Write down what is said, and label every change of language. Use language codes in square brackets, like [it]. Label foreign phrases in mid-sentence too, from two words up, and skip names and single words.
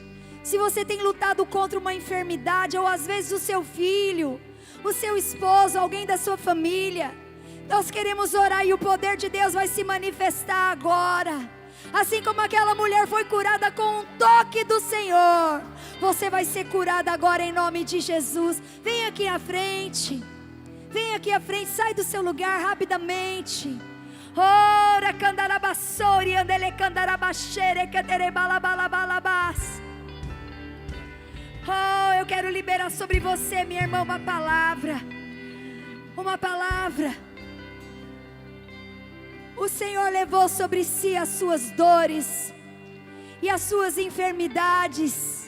[pt] Se você tem lutado contra uma enfermidade, ou às vezes o seu filho, o seu esposo, alguém da sua família, nós queremos orar e o poder de Deus vai se manifestar agora. Assim como aquela mulher foi curada com um toque do Senhor, você vai ser curada agora em nome de Jesus. Vem aqui à frente. Vem aqui à frente, sai do seu lugar rapidamente. Ora candarabassori andele candarabachere caterebalabalabas. Oh, eu quero liberar sobre você, minha irmã, uma palavra. Uma palavra. O Senhor levou sobre si as suas dores e as suas enfermidades.